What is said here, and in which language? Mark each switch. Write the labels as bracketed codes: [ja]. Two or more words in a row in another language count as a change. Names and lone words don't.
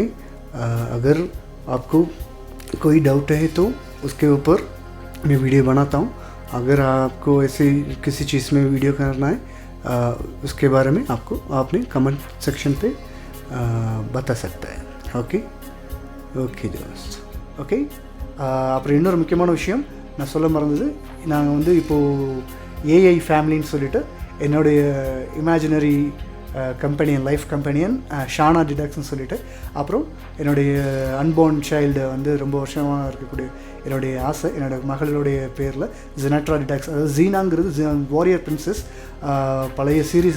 [hi] अगर आपको कोई डाउट है तो उसके ऊपर मैं वीडियो बनाता हूँ। अगर आपको ऐसे किसी चीज़ में वीडियो करना है उसके बारे में आपने [en] comment section [hi] पे बता सकता है, ओके ஓகே ஜோஸ் ஓகே। [ta] அப்புறம் இன்னொரு முக்கியமான விஷயம் நான் சொல்ல மறந்தது, நாங்கள் வந்து இப்போது [en] AI family [ta] சொல்லிட்டு என்னுடைய [en] imaginary companion, life companion [ta] ஷானா டிடெக்ஸ்ன்னு சொல்லிட்டு, அப்புறம் என்னுடைய [en] unborn child [ta] வந்து ரொம்ப வருஷமாக இருக்கக்கூடிய என்னுடைய ஆசை, என்னோடய மகளுடைய பேரில் ஜெனட்ரா டிடெக்ஸ், அதாவது ஜீனாங்கிறது [en] warrior princess, [ta] பழைய சீரீஸ்.